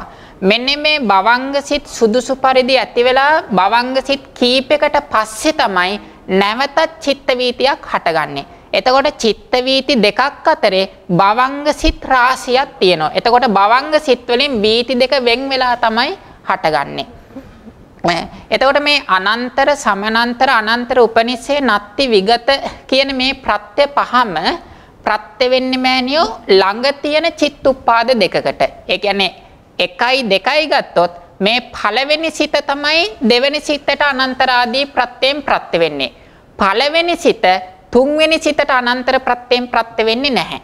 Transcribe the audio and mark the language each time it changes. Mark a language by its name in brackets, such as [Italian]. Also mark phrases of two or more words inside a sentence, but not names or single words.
[Sinhala] මෙන්න මේ භවංග සිත් සුදුසු පරිදි ඇති වෙලා භවංග සිත් කීපයකට පස්සේ තමයි නැවතත් චිත්ත වීතියක් හටගන්නේ. එතකොට චිත්ත වීති දෙකක් අතරේ භවංග සිත් රාශියක් තියෙනවා. එතකොට භවංග සිත් වලින් වීති දෙක වෙන් වෙලා තමයි හටගන්නේ. එතකොට මේ අනන්තර සමනන්තර අනන්තර උපනිෂේ නත්ති විගත කියන මේ ප්‍රත්‍ය පහම ප්‍රත්‍ය වෙන්නේ මෑනියෝ ළඟ තියෙන චිත්තුප්පාද දෙකකට. ඒ කියන්නේ 1යි 2යි ගත්තොත් මේ පළවෙනි සිත තමයි දෙවෙනි සිතට අනන්තර ආදී ප්‍රත්‍යයෙන් ප්‍රත්‍ය වෙන්නේ. පළවෙනි සිත තුන්වෙනි සිතට අනන්තර ප්‍රත්‍යයෙන් ප්‍රත්‍ය වෙන්නේ නැහැ.